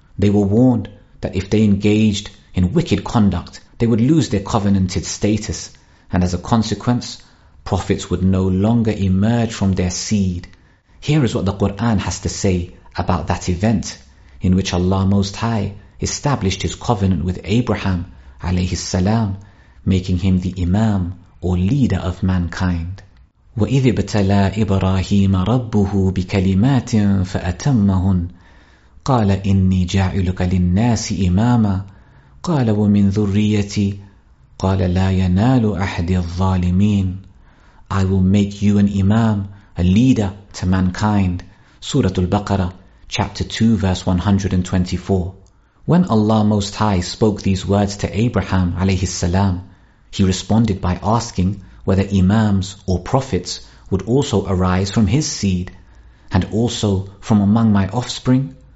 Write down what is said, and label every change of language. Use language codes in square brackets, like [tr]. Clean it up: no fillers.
[en] They were warned that if they engaged in wicked conduct, they would lose their covenanted status, and as a consequence, prophets would no longer emerge from their seed. Here is what the Quran has to say about that event in which Allah Most High established his covenant with Abraham alayhi salam, making him the imam or leader of mankind. [ar] وَإِذِ ابْتَلَى إِبْرَاهِيمَ رَبُّهُ بِكَلِمَاتٍ فَأَتَمَّهُنْ قَالَ إِنِّي جَاعِلُكَ لِلنَّاسِ إِمَامًا قَالَ وَمِنْ ذُرِّيَّتِي قَالَ لَا يَنَالُ أَحَدِي الظَّالِمِينَ. [en] I will make you an imam, a leader to mankind. Surah Al-Baqarah, chapter 2, verse 124. When Allah Most High spoke these words to Abraham alayhi salam, he responded by asking whether imams or prophets would also arise from his seed and also from among my offspring.